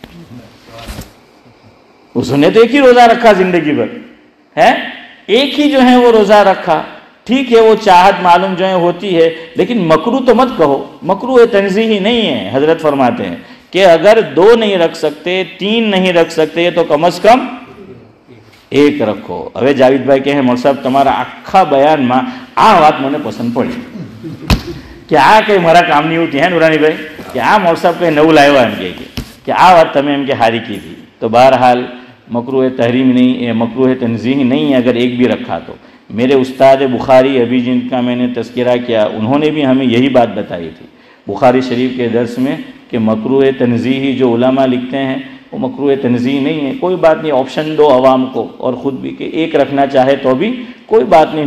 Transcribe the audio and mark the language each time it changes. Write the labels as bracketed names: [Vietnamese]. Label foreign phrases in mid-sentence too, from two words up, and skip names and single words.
[Urdu] اس نے تو ایک ہی روزہ رکھا زندگی بھر ہے، ایک ہی جو ہے وہ روزہ رکھا، ٹھیک ہے وہ چاہت معلوم جو ہے ہوتی ہے، لیکن مکروہ تو مت کہو، مکروہ تنزیہی نہیں ہے۔ حضرت فرماتے ہیں کہ اگر 2 نہیں رکھ سکتے، 3 نہیں رکھ سکتے تو کم از کم 1 رکھو۔ [Gujarati] હવે જાવેદભાઈ કહે મોલ સાહેબ તમારા આખા બયાનમાં આ વાત મને પસંદ પડી કે આ કંઈ મારા કામની હોતી હે નુરાનીભાઈ કે આ મોલ સાહેબ કંઈ નવું લાવ્યા એમ કે આ વાત તમે એમ કે હારી કીધી। [Urdu] تو بہرحال مکروہ تحریم نہیں ہے، مکروہ تنزیہی نہیں ہے اگر ایک بھی رکھا تو۔ میرے استاد بخاری ابھی جن کا میں نے تذکرہ کیا انہوں نے بھی ہمیں یہی بات بتائی تھی بخاری شریف کے درس میں کہ مکروہ تنزیہی جو علماء لکھتے ہیں وہ مکروہ تنزیہی نہیں ہے، کوئی بات نہیں، آپشن دو عوام کو اور خود بھی کہ ایک رکھنا چاہے تو بھی کوئی بات نہیں۔